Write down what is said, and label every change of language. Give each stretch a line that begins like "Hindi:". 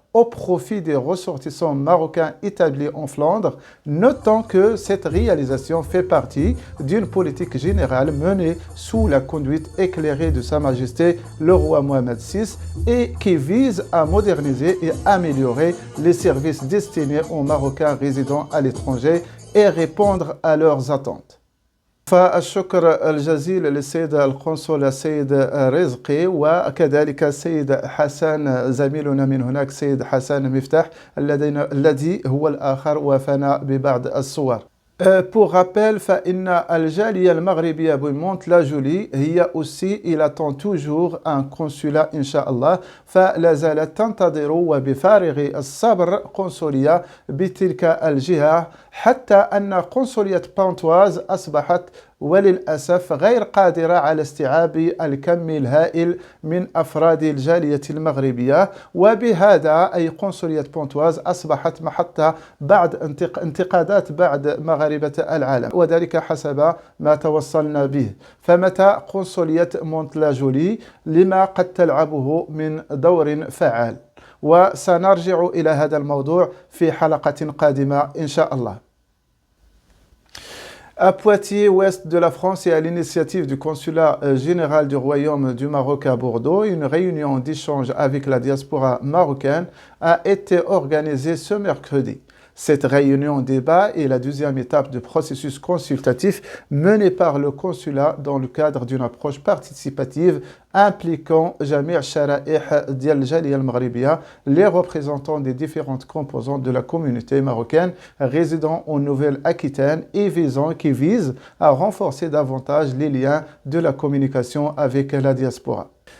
French: au profit des ressortissants marocains établis en Flandre, notant que cette réalisation fait partie d'une politique générale menée sous la conduite éclairée de Sa Majesté le roi Mohamed VI et qui vise à moderniser et améliorer les services destinés aux Marocains résidant à l'étranger et répondre à leurs attentes.
Arabic: فالشكر الجزيل للسيد القنصل السيد رزقي وكذلك السيد حسن زميلنا من هناك السيد حسن مفتاح الذي هو الآخر وافانا ببعض الصور.
French: Pour rappel,
Arabic: فإن الجالية المغربية بمونت لا جولي هي
French: aussi il attend toujours un consulat
Arabic: إن شاء الله فلا زالت تنتظر وبفارغ الصبر قنصلية بتلك الجهة حتى أن قنصلية بونتواز أصبحت وللأسف غير قادرة على استيعاب الكم الهائل من أفراد الجالية المغربية وبهذا أي قنصلية بونتواز أصبحت محط بعض انتقادات بعض مغاربة العالم وذلك حسب ما توصلنا به فمتى قنصلية مونت لا جولي لما قد تلعبه من دور فعال وسنرجع إلى هذا الموضوع في حلقة قادمة إن شاء الله.
French: À Poitiers, ouest de la France et à l'initiative du consulat général du Royaume du Maroc à Bordeaux, une réunion d'échange avec la diaspora marocaine a été organisée ce mercredi. Cette réunion débat est la deuxième étape du processus consultatif mené par le consulat dans le cadre d'une approche participative impliquant
Arabic: جميع الشرائح ديال الجالية المغربية,
French: les représentants des différentes composantes de la communauté marocaine résidant en Nouvelle-Aquitaine et qui vise à renforcer davantage les liens de la communication avec la diaspora.